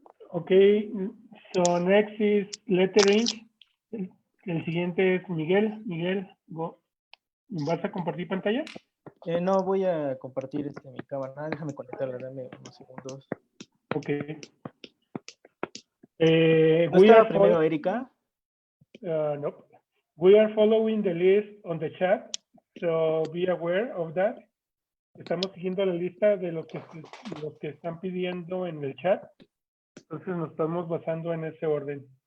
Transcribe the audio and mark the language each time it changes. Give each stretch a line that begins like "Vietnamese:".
English: Okay, so next is lettering.
Spanish: El siguiente es Miguel. Miguel, ¿vas a compartir pantalla? No, voy a compartir mi cámara. Déjame conectarla, dame unos segundos. Ok. ¿No estaba primero Erika? No.
English: We are following the list on the chat, so be aware of that.
Spanish: Estamos siguiendo la lista de los que están pidiendo en el chat. Entonces nos estamos basando en ese orden.